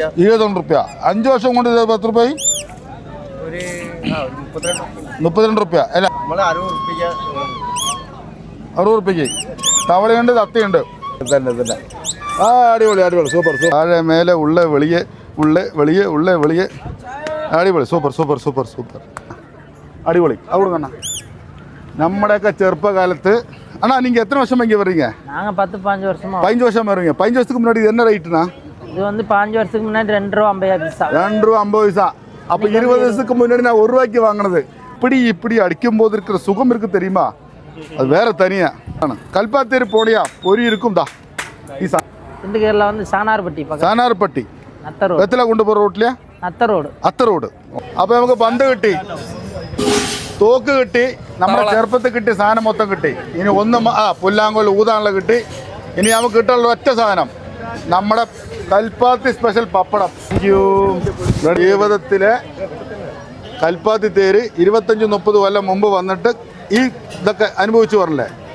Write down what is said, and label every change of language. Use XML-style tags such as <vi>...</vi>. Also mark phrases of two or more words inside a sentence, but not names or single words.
<ml>22 രൂപ. 5 വർഷം കൊണ്ട് ഇത് 10 രൂപ? 32 രൂപ അല്ല, 60 രൂപയ്ക്ക്. തവളയുണ്ട്, തത്തയുണ്ട്. തന്നെ അടിപൊളി സൂപ്പർ. താഴെ മേലെ ഉള്ള വെളിയെ അടിപൊളി. സൂപ്പർ അടിപൊളി. അവിടെ കണ്ണ നമ്മുടെയൊക്കെ ചെറുപ്പകാലത്ത്</ml> <ta>அண்ணா நீங்க எத்தனை வருஷமா இங்க வர்றீங்க? நாங்க 10-15 வருஷமா. 15 வருஷமா வர்றீங்க. 15 வருஷத்துக்கு முன்னாடி இது என்ன ரேட்னா? இது வந்து 15 வருஷத்துக்கு முன்னாடி 2 ரூபாய் 50 பைசா. 2 ரூபாய் 50 பைசா. அப்ப 20 வருஷத்துக்கு முன்னாடி நான் 1 ரூபாய்க்கு வாங்குனது. இப்படி அடிக்கும் போது இருக்கிற சுகம் இருக்கு தெரியுமா? அது வேற தனியா. கல்பாத்தேரி போடியா பொரி இருக்கும் தா. திண்டுக்கல்ல வந்து சானார்பட்டி பக்கம். சானார்பட்டி. அத்தரோடு. எத்தல கொண்டு போற ரோட்லயா?</ta> <ml>അത്തറോഡ്. അപ്പോൾ നമുക്ക് പന്ത് കിട്ടി, തോക്ക് കിട്ടി, നമ്മുടെ ചെറുപ്പത്തിൽ കിട്ടിയ സാധനം മൊത്തം കിട്ടി. ഇനി പുല്ലാങ്കോൽ ഊതാനുള്ള കിട്ടി. ഇനി നമുക്ക് കിട്ടാനുള്ള ഒറ്റ സാധനം നമ്മുടെ കൽപ്പാത്തി സ്പെഷ്യൽ പപ്പടം. ജീവിതത്തിലെ കൽപ്പാത്തി തേര് 25-30 കൊല്ലം മുമ്പ് വന്നിട്ട് ഈ ഇതൊക്കെ അനുഭവിച്ചു പറഞ്ഞില്ലേ?</ml>